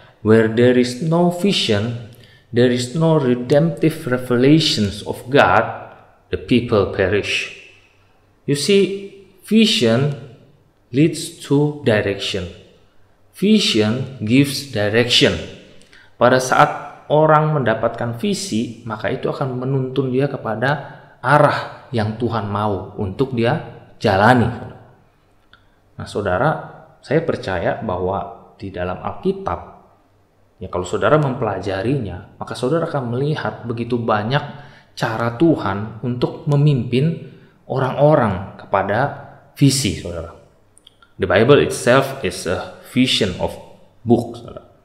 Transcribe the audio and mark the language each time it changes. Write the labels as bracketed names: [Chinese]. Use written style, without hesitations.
[English] Where there is no vision, there is no redemptive revelations of God, the people perish. You see, vision leads to direction. Vision gives direction. [Indonesian] Pada saat orang mendapatkan visi, maka itu akan menuntun dia kepada arah yang Tuhan mau untuk dia jalani. Nah, saudara, saya percaya bahwa di dalam Alkitab Ya, kalau saudara mempelajarinya, maka saudara akan melihat begitu banyak cara Tuhan untuk memimpin orang-orang kepada visi, saudara. [English] The Bible itself is a vision of book, saudara.